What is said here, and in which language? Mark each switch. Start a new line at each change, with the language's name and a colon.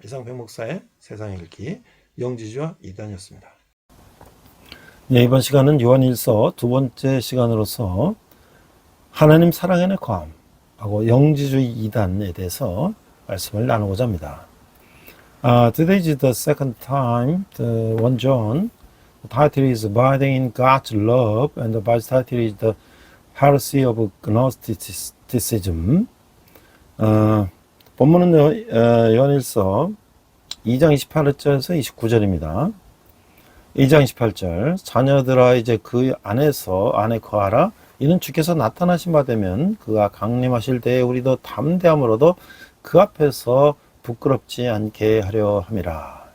Korean: 이상 백 목사의 세상 읽기 영지주의와 이단이었습니다. 이번 시간은 요한일서 두 번째 시간으로서 하나님 사랑의 과함하고 영지주의 이단에 대해서 말씀을 나누고자 합니다.
English: Today is the second time, the 1 John. The title is Abiding in God's Love, and the Bible title is The Heresy of Gnosticism.
Korean: 본문은 요한일서 2장 28절에서 29절입니다. 2장 28절, 자녀들아 이제 그 안에 거하라. 이는 주께서 나타나신 바 되면 그가 강림하실 때에 우리도 담대함으로도 그 앞에서 부끄럽지 않게 하려 함이라.